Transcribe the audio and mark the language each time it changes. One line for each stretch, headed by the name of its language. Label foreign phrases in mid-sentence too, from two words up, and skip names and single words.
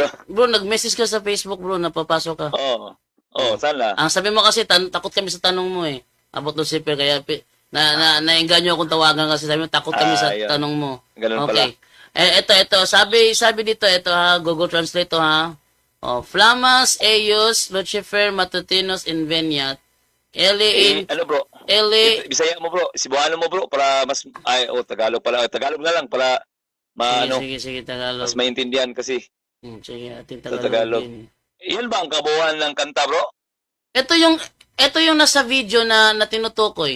Filipino: Bro, nag-message ka sa Facebook, bro, napapasok ka. Sana. Ang sabi mo kasi, takot kami sa tanong mo eh. About Lucifer, kaya naengganyo akong tawagan kasi sabi mo, takot kami sa Yun. tanong mo. Ganun Okay. Ito. Sabi dito, ito ha, Google Translate to ha.
Latin: Flamas eius Lucifer matutinos inveniat.
Filipino: Ano, bro? Bisaya mo, bro. Cebuano mo, bro, para mas Tagalog pala. Tagalog na lang para Sige, Tagalog. mas maintindihan kasi. Sige, ating Sa Tagalog. Tagalog. Din. Iyan ba ang kabuuan ng kanta, bro? Ito yung nasa video na tinutukoy.